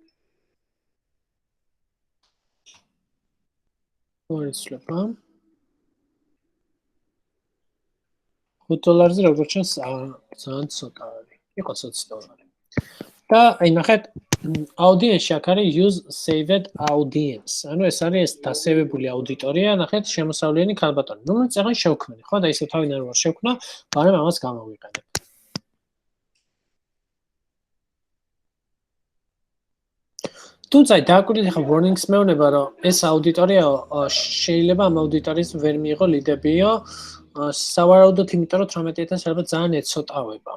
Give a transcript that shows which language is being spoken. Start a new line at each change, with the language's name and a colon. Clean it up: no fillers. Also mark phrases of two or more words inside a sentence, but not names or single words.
Georgian: ვარიცლება. $5-ზე როგორც ჩანს, ძალიან ცოტა არის. იყო $20. და აი ნახეთ, audience-ში აქ არის
English: use saved audience.
Georgian: ანუ ეს არის ეს დასევებული აუდიტორია, ნახეთ, შემოსავლიანი ქალბატონი. რომელიც წეგან შევქმნი, ხო? და ისე თავიდან არ ვარ შევქმნა, მაგრამ ამას გამოვიყენებ. თუმცა დააკვირდით ახლა warnings მეუბნება, რომ ეს აუდიტორია შეიძლება ამ აუდიტორიის ვერ მიიღო ლიდებიო, სავარაუდოდ იმიტომ, რომ 18000 შეიძლება ძალიან ეცოტავება.